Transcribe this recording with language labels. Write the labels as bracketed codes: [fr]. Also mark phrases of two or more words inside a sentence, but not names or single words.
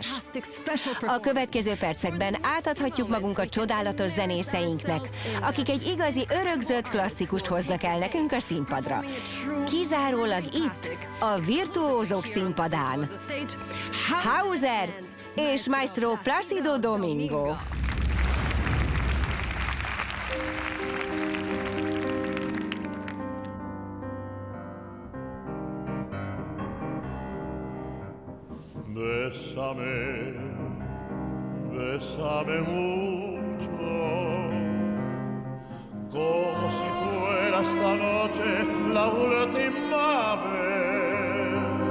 [hu] A következő percekben átadhatjuk magunkat csodálatos zenészeinknek, akik egy igazi örökzöld klasszikust hoznak el nekünk a színpadra. Kizárólag itt, a Virtuózok színpadán. Hauser és Maestro Plácido Domingo. [es] Bésame, bésame mucho, como si fuera esta noche la última vez.